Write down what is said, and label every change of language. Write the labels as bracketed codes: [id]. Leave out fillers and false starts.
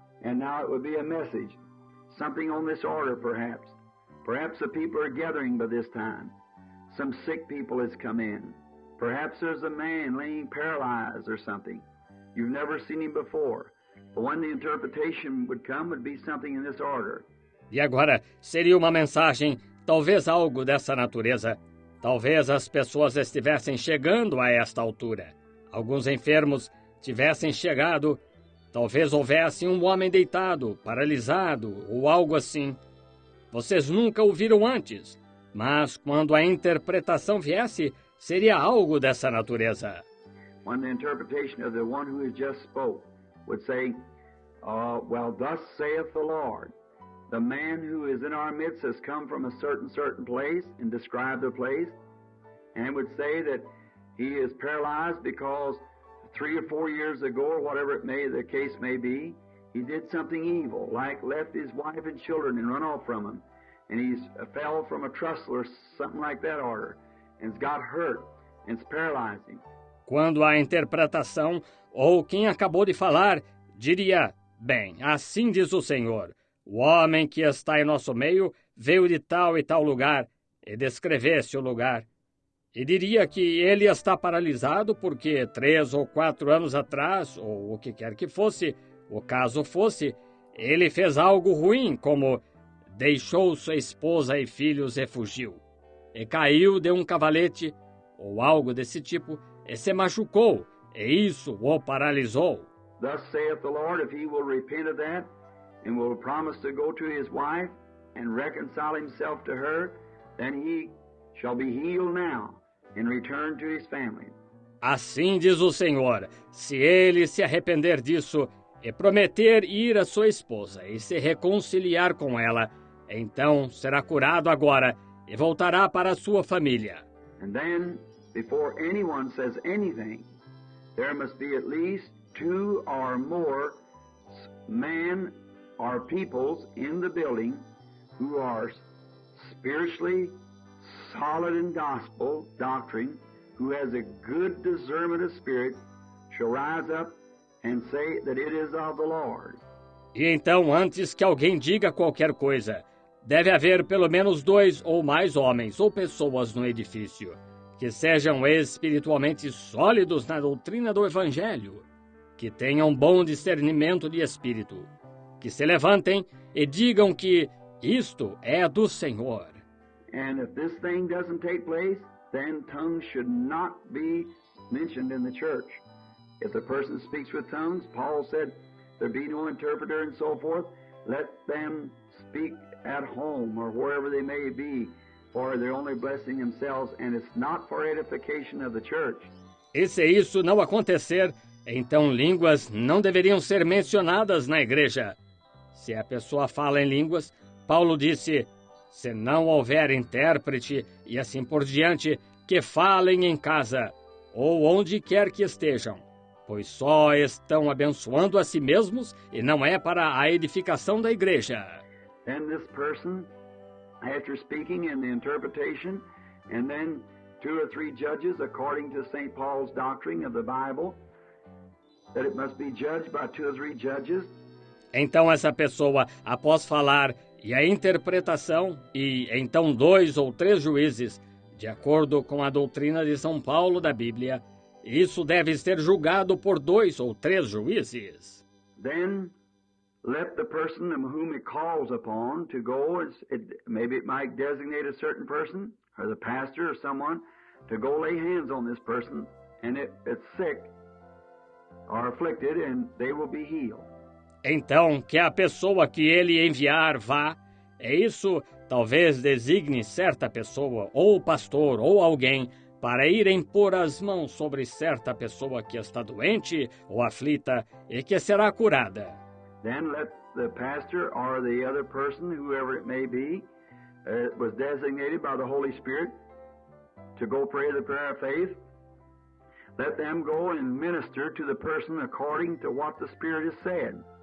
[en] And now it would be a message, something on this order perhaps. Perhaps the people are gathering by this time. Some sick people has come in. Perhaps there's a man laying paralyzed or something. You've never seen him before. But when the interpretation would come, it would be something in this order. [pt] E agora, seria uma mensagem, talvez algo dessa natureza. Talvez as pessoas estivessem chegando a esta altura. Alguns enfermos tivessem chegado. Talvez houvesse um homem deitado, paralisado ou algo assim. Vocês nunca o viram antes, mas quando a interpretação viesse, seria algo dessa natureza. [en] When the interpretation of the one who has just spoke would say, well, thus saith the Lord. The man who is in our midst has come from a certain place and describe the place, and would say that He is paralyzed because 3 or 4 years ago, or whatever the case may be, he did something evil, like left his wife and children and run off from him. And he fell from a trestle or something like that order, and got hurt, and it's paralyzed him. [pt] Quando a interpretação, ou quem acabou de falar, diria, bem, assim diz o Senhor, o homem que está em nosso meio veio de tal e tal lugar, e descrevesse o lugar. E diria que ele está paralisado porque 3 ou 4 anos atrás, ou o que quer que fosse, o caso fosse, ele fez algo ruim, como deixou sua esposa e filhos e fugiu, e caiu de um cavalete, ou algo desse tipo, e se machucou, e isso o paralisou. [en] Thus saith the Lord, if he will repent of that, and will promise to go to his wife, and reconcile himself to her, then he shall be healed now, and return to his family. [pt] Assim diz o Senhor, se ele se arrepender disso, e prometer ir à sua esposa, e se reconciliar com ela, então será curado agora, e voltará para a sua família. [en] And then, before anyone says anything, there must be at least 2 or more men or peoples in the building who are spiritually solid in gospel doctrine, who has a good discernment of spirit, shall rise up and say that it is of the Lord. [pt] E então, antes que alguém diga qualquer coisa, deve haver pelo menos 2 ou mais homens ou pessoas no edifício que sejam espiritualmente sólidos na doutrina do Evangelho, que tenham bom discernimento de espírito, que se levantem e digam que isto é do Senhor. [en] And if this thing doesn't take place, then tongues should not be mentioned in the church. If the person speaks with tongues, Paul said, there be no interpreter and so forth, let them speak at home or wherever they may be, for they're only blessing themselves, and it's not for edification of the church. [pt] E se isso não acontecer, então línguas não deveriam ser mencionadas na igreja. Se a pessoa fala em línguas, Paulo disse, se não houver intérprete e assim por diante, que falem em casa, ou onde quer que estejam, pois só estão abençoando a si mesmos e não é para a edificação da igreja. [en] Then this person, after speaking in the interpretation, and then 2 or 3 judges, according to St. Paul's doctrine of the Bible, that it must be judged by 2 or 3 judges. [pt] Então essa pessoa, após falar e a interpretação, e então 2 ou 3 juízes, de acordo com a doutrina de São Paulo da Bíblia, isso deve ser julgado por 2 ou 3 juízes. [en] Then let the person whom it calls upon to go, maybe it might designate a certain person, or the pastor or someone, to go lay hands on this person, and if it's sick or afflicted, and they will be healed. [pt] Então, que a pessoa que ele enviar vá, é isso, talvez designe certa pessoa, ou pastor, ou alguém, para ir impor as mãos sobre certa pessoa que está doente ou aflita e que será curada. [en] Then let the pastor or the other person, whoever it may be, was designated by the Holy Spirit to go pray the prayer of faith. Let them go and minister to the person according to what the Spirit has said.